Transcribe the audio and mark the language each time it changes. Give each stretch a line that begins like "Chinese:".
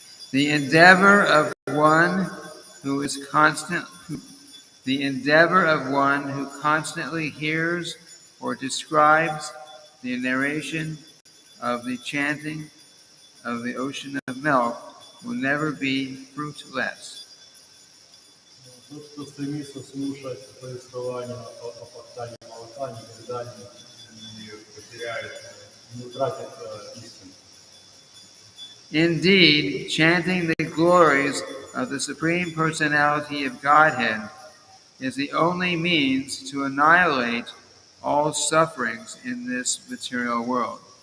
English: The endeavor of one who constantly hears or describes the narration of the chanting of the ocean of milk will never be fruitless.
Russian: Тот, кто стремится слушать повествование о фактане молока, никогда не потеряет, не утратит истину.
English: Indeed, chanting the glories of the Supreme Personality of Godhead is the only means to annihilate all sufferings in this material world.